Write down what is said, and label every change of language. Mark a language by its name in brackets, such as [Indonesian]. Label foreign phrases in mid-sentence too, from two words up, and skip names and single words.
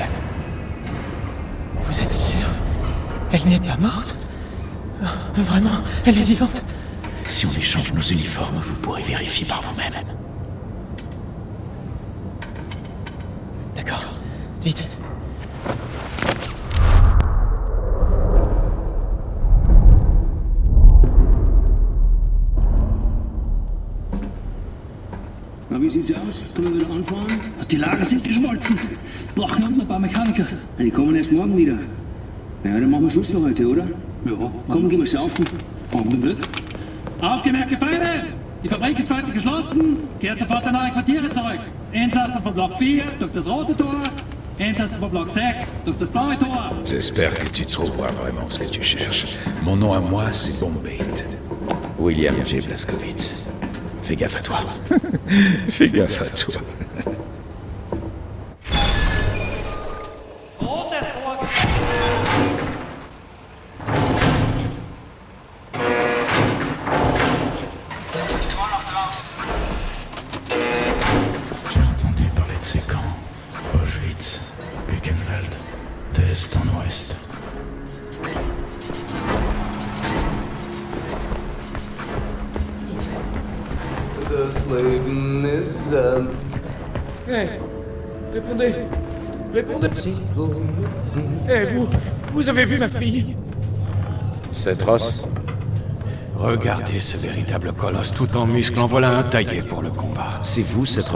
[French] Vous êtes sûr? Elle n'est pas morte? Vraiment, elle est vivante? Si on échange nos uniformes, vous pourrez vérifier par vous-même. D'accord, vite. [German] Na, wie sieht's aus? Können wir wieder anfahren? Die Lager sind geschmolzen. Brauchen noch ein paar Mechaniker. Die kommen erst morgen wieder. Ja, dann machen wir Schluss für heute, oder? Ja. Komm, gehen wir saufen. Warum nicht? Aufgemerkte Feinde! Die Fabrik ist heute geschlossen. Kehrt sofort in eure Quartiere zurück. Insassen von Block 4 durch das rote Tor. Insassen von Block 6 durch das blaue Tor. [French] J'espère que tu trouveras vraiment ce que tu cherches. Mon nom à moi, c'est Bombay. William J. Blazkowicz. Fais gaffe à toi. Fais gaffe à toi. J'ai entendu parler de ces camps. Auschwitz, Buchenwald, d'est en ouest. [German] Das Leben ist [French] Hey, répondez. Répondez. Hey, vous avez vu ma fille? Seth Ross? Regardez ce véritable colosse tout en muscles, en voilà un taillé pour le combat. C'est vous, Cetros?